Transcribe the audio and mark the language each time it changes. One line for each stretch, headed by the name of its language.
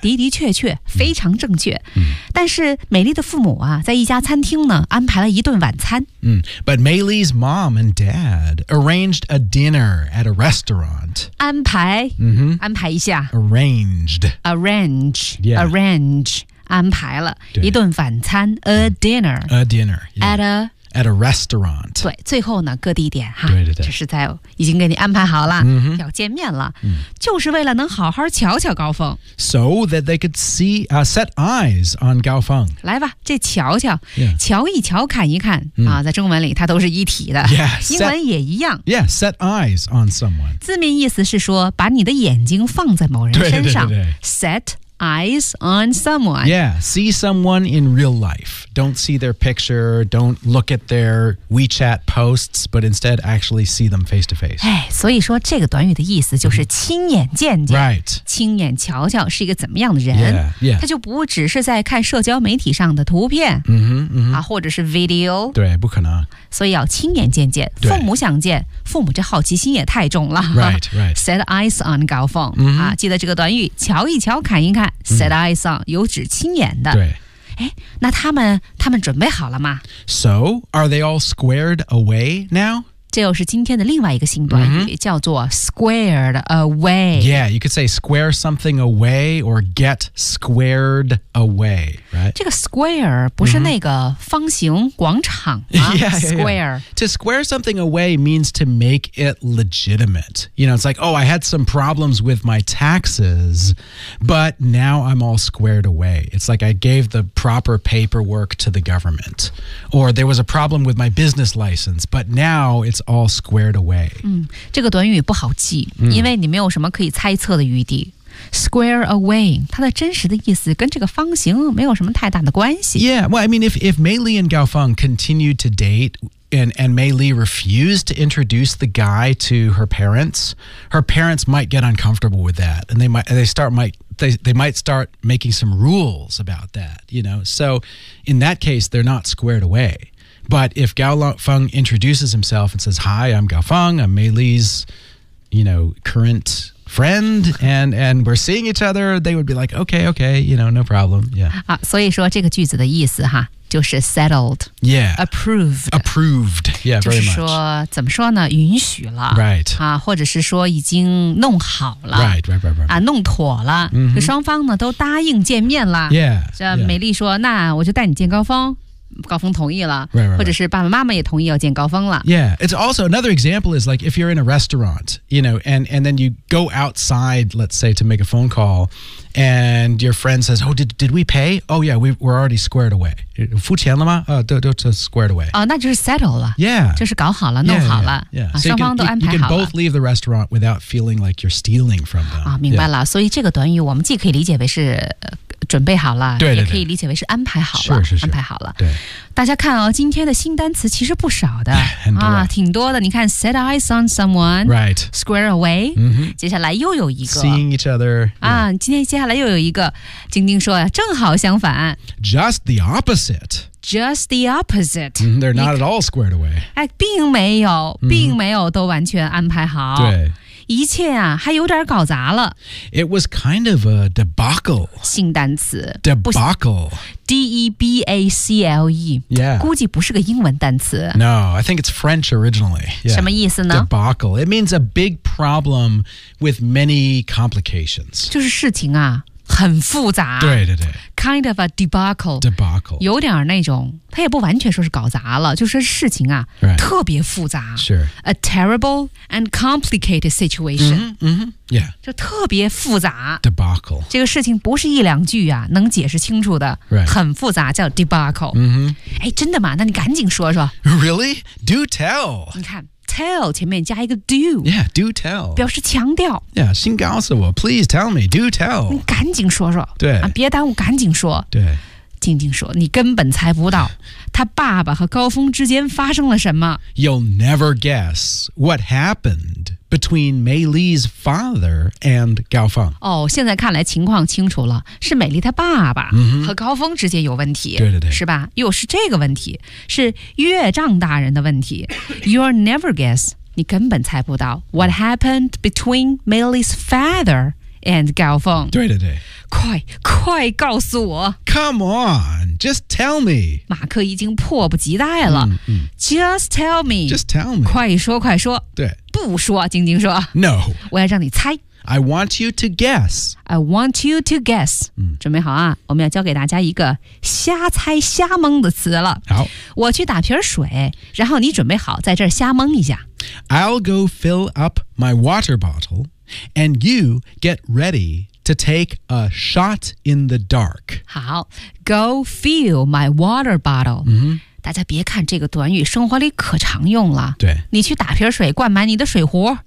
Chinese: 的的确确非常正确、但是美丽的父母、在一家餐厅呢安排了一顿晚餐、
English: But Maylee's mom and dad arranged a dinner at a restaurant.
Chinese: 安排、 mm-hmm. 安排一下。
English: Arranged. Arrange.、 Yeah.
Chinese: Arrange. 安排了一顿晚餐。
English: A dinner. A dinner.、Yeah. At a restaurant.
Chinese: 对最后呢各地点哈对对对。就是在已经给你安排好了、 mm-hmm. 要见面了、就是为了能好好瞧瞧高峰。
English: So that they could see,、set eyes on 高峰。
Chinese: 来吧这瞧瞧、
English: yeah.
Chinese: 瞧一瞧看一看、在中文里它都是一体的。
English: Yeah,
Chinese: 英文也一样。
English: Yeah, set eyes on someone.
Chinese: 字面意思是说把你的眼睛放在某人身上。对对对对
English: set eyes on someone. Yeah, see someone in real life. Don't see their picture, don't look at their WeChat posts, but instead actually see them face to face.
Chinese: 所以说这个短语的意思就是亲眼见见、
English: right.
Chinese: 亲眼瞧瞧是一个怎么样的人
English: yeah, yeah.
Chinese: 他就不只是在看社交媒体上的图片、或者是 video 对不可能所以要亲眼见见父母想见父母这好奇心也太重了
English: right, right.
Chinese: Set eyes on 高峰、记得这个短语瞧一瞧看一看 Set eyes on 有指亲眼的对哎，那他们准备好了吗
English: ？So are they all squared away now?
Chinese: 这又是今天的另外一个新短语，叫做 squared away.
English: Yeah, you could say square something away or get squared away, right?
Chinese: 这个 square 不是那个方形广场吗
English: yeah, ？Square yeah, yeah. to square something away means to make it legitimate. You know, it's like, oh, I had some problems with my taxes, but now I'm all squared away. It's like I gave the proper paperwork to the government, or there was a problem with my business license, but now it's all squared away.
Chinese: 这个短语不好记，因为你没有什么可以猜测的余地。 square away, 它的真实的意思跟这个方形没有什么太大的关系。
English: Yeah, well, I mean, if Mei Li and Gao Feng continued to date and Mei Li refused to introduce the guy to her parents might get uncomfortable with that. And they might start making some rules about that, you know. So in that case, they're not squared away. But if Gao Feng introduces himself and says, hi, I'm Gao Feng, I'm Mei Li's, you know, current friend, and we're seeing each other, they would be like, okay, okay, you know, no problem. Yeah.
Chinese: 所以说这个句子的意思哈就是 settled.
English: Yeah. Approved. Approved. Yeah, very much.
Chinese: 就是说怎么说呢允许了。
English: Right.
Chinese: 或者是说已经弄好了。
English: Right, right, right, right.
Chinese: 弄妥了。 Mm-hmm. 就双方呢都答应见面了。
English: Yeah.
Chinese: 这美丽说、yeah. 那我就带你见高峰。高峰同意了
English: right, right, right.
Chinese: 或者是爸爸妈妈也同意要见高峰了
English: Yeah, it's also another example is like if you're in a restaurant, you know, and then you go outside, let's say, to make a phone call and your friend says, oh, did we pay? Oh, yeah, we're already squared away.
Chinese: 付钱了吗？都
English: squared away.
Chinese: 那就是 settle 了
English: Yeah.
Chinese: 就是搞好了弄好了
English: Yeah.
Chinese: 双方都安排好了
English: You can both leave the restaurant without feeling like you're stealing from them.
Chinese: 明白了、yeah. 所以这个短语我们既可以理解为是准备好了对对对也可以理解为是安排好了是是是安排好了对大家看哦今天的新单词其实不少的很多挺多的你看 set eyes on someone
English: right square away、 mm-hmm.
Chinese: 接下来又有一个
English: seeing each other、yeah.
Chinese: 今天接下来又有一个晶晶说正好相反
English: just the opposite Just the opposite.、 Mm, they're not at all squared away.
Chinese: 并没有、mm-hmm. 并没有都完全安排好。对。一切啊还有点搞砸了。
English: It was kind of a debacle.
Chinese: 新单词。
English: Debacle. D-E-B-A-C-L-E. Yeah.
Chinese: 估计不是个英文单词。
English: No, I think it's French originally.、Yeah.
Chinese: 什么意思呢
English: Debacle. It means a big problem with many complications.
Chinese: 就是事情啊。很复杂对对对
English: Kind of a debacle Debacle
Chinese: 有点那种他也不完全说是搞砸了就是事情啊、
English: right.
Chinese: 特别复杂
English: Sure A terrible and complicated situation mm-hmm, mm-hmm. Yeah
Chinese: 就特别复杂
English: Debacle
Chinese: 这个事情不是一两句啊能解释清楚的、
English: right.
Chinese: 很复杂叫 debacle、 mm-hmm. 哎，真的吗那你赶紧说说
English: Really? Do tell
Chinese: 你看 tell 前面加一个 do
English: Yeah, do tell
Chinese: 表示强调
English: Yeah,
Chinese: 先告诉我
English: Please tell me, do tell
Chinese: 你赶紧说说对、别耽误赶紧说对静静说你根本猜不到他爸爸和高峰之间发生了什么
English: You'll never guess what happened between Mei Li's father and Gao Feng
Chinese: 哦现在看来情况清楚了是美丽他爸爸和高峰之间有问题、 mm-hmm. 对对对是吧又是这个问题是岳丈大人的问题
English: You'll never guess
Chinese: 你根本猜不到
English: What happened between Mei Li's father and Gao Feng
Chinese: 对对对快快告诉我
English: Come on, just tell me
Chinese: 马克已经迫不及待了
English: Just tell me Just tell me
Chinese: 快说快说对不说晶晶说
English: No
Chinese: 我要让你猜
English: I want you to guess I want you to guess、
Chinese: 准备好啊我们要教给大家一个瞎猜瞎蒙的词了好我去打瓶水然后你准备好在这儿瞎蒙一下
English: I'll go fill up my water bottle and you get readyTo take a shot in the dark. 好 go fill my water bottle.、 Mm-hmm.
Chinese: 大家别看这个短语生活里可常用了。对。你去打瓶水灌满你的水壶。